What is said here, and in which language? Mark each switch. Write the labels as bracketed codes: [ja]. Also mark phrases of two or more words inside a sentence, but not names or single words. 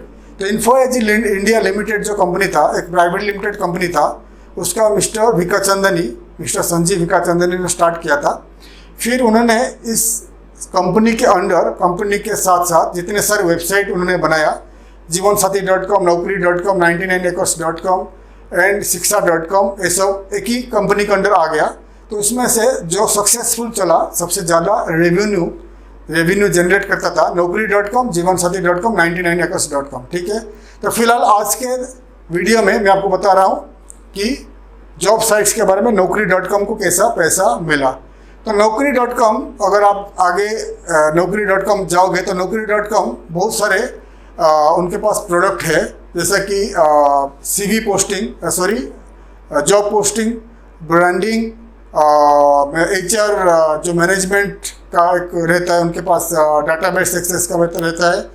[hi] तो इन्फो एज इंडिया लिमिटेड जो कंपनी था, एक [en] private limited company [hi] था, उसका मिस्टर संजीव विकाचंदनी ने स्टार्ट किया था। फिर उन्होंने इस कंपनी के अंडर, कंपनी के साथ साथ जितने सारे वेबसाइट उन्होंने बनाया, जीवनसाथी.com, Naukri.com, 99acres.com एंड शिक्षा.com, ये सब एक ही कंपनी के अंडर आ गया। तो उसमें से जो सक्सेसफुल चला, सबसे ज़्यादा [en] revenue generate [hi] करता था Naukri.com, जीवनसाथी.com, 99acres.com, ठीक है। तो फिलहाल आज के वीडियो में मैं आपको बता रहा हूँ कि [en] job sites [hi] के बारे में Naukri.com को कैसा पैसा मिला। तो Naukri.com, अगर आप आगे Naukri.com जाओगे तो Naukri.com बहुत सारे उनके पास प्रोडक्ट है, जैसा कि [en] CV posting, job posting, branding, HR [hi] जो मैनेजमेंट का एक रहता है, उनके पास [en] database access [hi] का रहता है।